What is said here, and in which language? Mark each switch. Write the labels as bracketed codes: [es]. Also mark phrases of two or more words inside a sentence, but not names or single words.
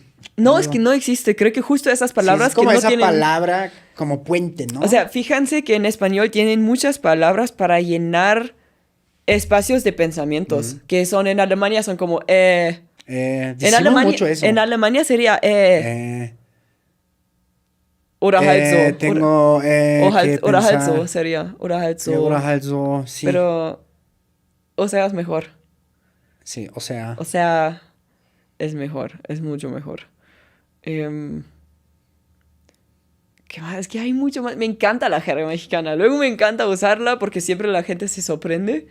[es] no, es digo, que no existe. Creo que justo esas sí, palabras es como que no esa tienen... palabra como puente, ¿no? O sea, fíjense que en español tienen muchas palabras para llenar espacios de pensamientos, que son en Alemania son como decimos mucho eso. En Alemania sería Eh, [de] oder halt so. [es] tengo que [de] Oder halt so [es] pensar. sería. [de] Oder halt so. Oder halt so, [es] sí. Pero, o sea, es mejor. Sí, o sea. O sea, es mejor. Es mucho mejor. Em, ¿Qué más? Es que hay mucho más. Me encanta la jerga mexicana. Luego me encanta usarla porque siempre la gente se sorprende.